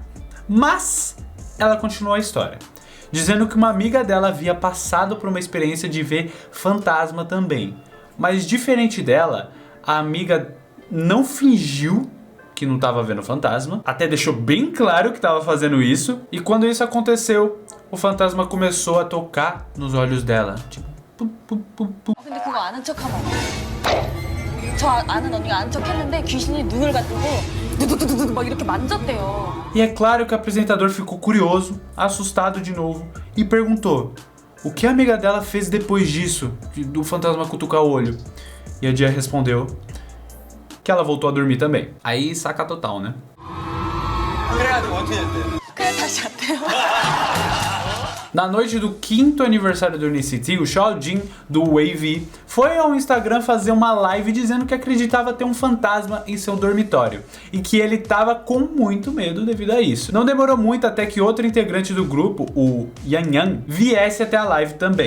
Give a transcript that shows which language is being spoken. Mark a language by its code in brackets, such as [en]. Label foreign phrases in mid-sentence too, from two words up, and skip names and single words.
[pt] Mas ela continuou a história, dizendo que uma amiga dela havia passado por uma experiência de ver fantasma também. Mas diferente dela, a amiga não fingiu que não estava vendo fantasma, até deixou bem claro que estava fazendo isso. E quando isso aconteceu, o fantasma começou a tocar nos olhos dela, tipo [ko] 근데 그거 아는 척하면 저 아는 언니가 아는 척했는데 귀신이 눈을 가지고 두두두두두 막 이렇게 만졌대요. [pt] E é claro que o apresentador ficou curioso, assustado de novo e perguntou o que a amiga dela fez depois disso, do fantasma cutucar o olho. E a Dia respondeu que ela voltou a dormir também. Aí saca total, né? [ko] 그래 다시 잤대요. [pt] Na noite do 5º aniversário do NCT, o Xiaojin, do Wavy, foi ao Instagram fazer uma live dizendo que acreditava ter um fantasma em seu dormitório e que ele tava com muito medo devido a isso. Não demorou muito até que outro integrante do grupo, o Yang Yang, viesse até a live também.